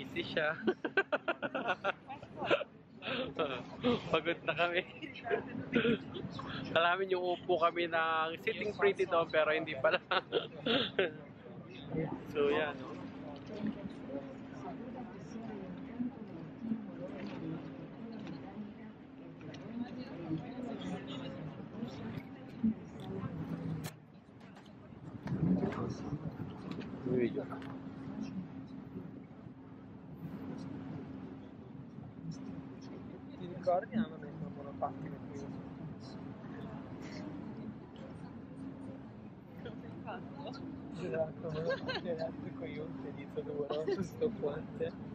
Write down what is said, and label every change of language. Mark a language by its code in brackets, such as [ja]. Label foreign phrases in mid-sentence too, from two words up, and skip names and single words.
[tl] siya. Pagod na kami. Alamin yung upo kami ng [en] sitting pretty [tl] doon pero hindi pala. So yan. Video. [it] Ti ricordi hanno detto monopattino qui? Esatto, monopattino altri coglioni di Todoro su sto ponte.